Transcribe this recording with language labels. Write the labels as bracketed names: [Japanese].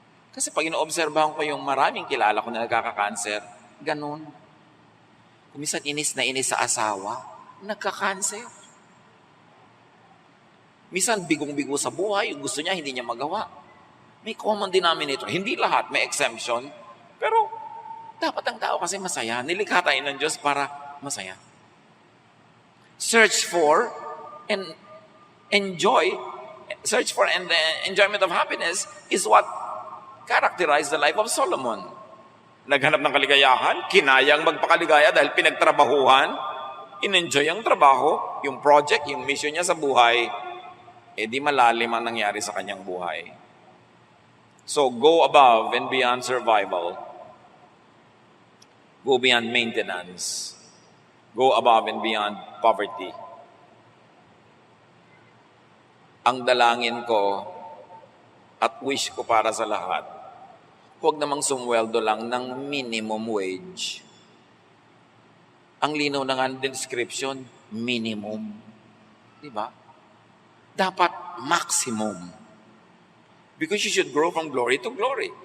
[Filipino] Kasi pag inoobserbahan ko yung maraming kilala ko na nagkaka-cancer, ganun. Kung minsan inis na inis sa asawa, nagka-cancer. Minsan bigong-bigo sa buhay, yung gusto niya, hindi niya magawa. May common denominator. Hindi lahat, may exemption. Pero dapat ang tao kasi masaya. Nilikha tayo ng Diyos para masaya. [English] Search for and enjoy, search for and the enjoyment of happiness is what characterized the life of Solomon. [Filipino] Naghanap ng kaligayahan, kinayang magpakaligaya dahil pinagtrabahuhan, in-enjoy ang trabaho, yung project, yung mission niya sa buhay, di malalim ang nangyari sa kanyang buhay. [English] So, go above and beyond survival. Go beyond maintenance. Go above and beyond poverty. [Filipino] Ang dalangin ko at wish ko para sa lahat, huwag namang sumweldo lang ng minimum wage. Ang linaw na nga ng description, minimum. Diba? Dapat maximum. [English] Because you should grow from glory to glory.